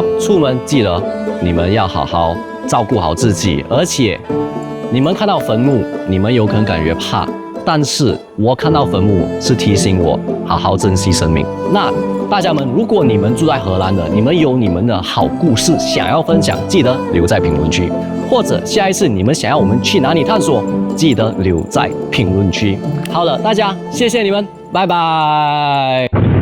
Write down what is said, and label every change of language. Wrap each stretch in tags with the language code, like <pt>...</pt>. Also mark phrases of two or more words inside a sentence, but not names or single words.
<zh>出門記得你們要好好照顧好自己，而且你們看到墳墓，你們有可能感覺怕，但是我看到墳墓是提醒我好好珍惜生命。那大家們，如果你們住在荷蘭的，你們有你們的好故事想要分享，記得留在評論區，或者下一次你們想要我們去哪裡探索，記得留在評論區。好了，大家謝謝你們，拜拜。</zh>